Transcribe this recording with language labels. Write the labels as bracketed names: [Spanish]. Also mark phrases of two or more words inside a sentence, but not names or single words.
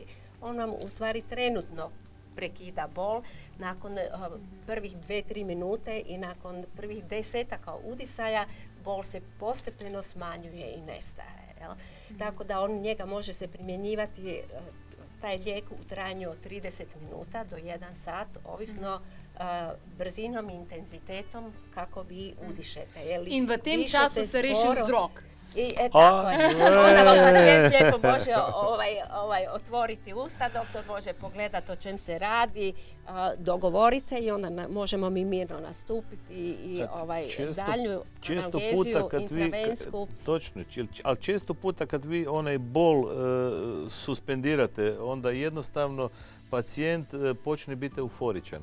[Croatian] On vam u stvari trenutno prekida bol nakon prvih 2-3 minute i nakon prvih 10 udisaja bol se postepeno smanjuje i nestaje. Tako da njega može se primjenjivati taj lijek u trajanju od 30 minuta do 1 sat, ovisno brzinom i intenzitetom kako vi udišete. [Slovenian] In v tem času se reši vzrok. [Croatian] I tako je. Onda vam pacijent lijepo može otvoriti usta, doktor može pogledati o čem se radi, dogovoriti se i onda možemo mi mirno nastupiti i dalju analgeziju, intravensku. Točno, ali često puta kad vi onaj bol suspendirate, onda jednostavno pacijent počne biti euforičan.